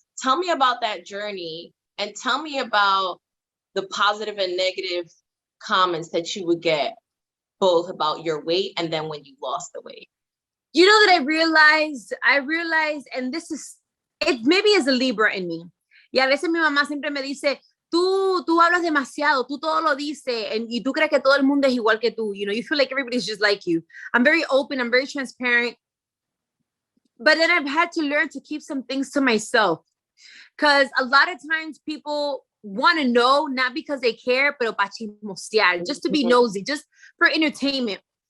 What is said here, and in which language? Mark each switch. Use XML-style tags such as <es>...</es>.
<en>Tell me about that journey, and tell me about the positive and negative comments that you would get, both about your weight and then when you lost the weight. You know that I realized, and this is, it maybe is a Libra in me.</en> <es>Y a veces mi mamá siempre me dice, tú hablas demasiado, tú todo lo dices, y tú crees que todo el mundo es igual que tú.</es> <en>You know, you feel like everybody's just like you. I'm very open, I'm very transparent. But then I've had to learn to keep some things to myself. Because a lot of times people want to know, not because they care,</en> <es>pero para chismosear,</es> <en>just to be nosy, just for entertainment.</en>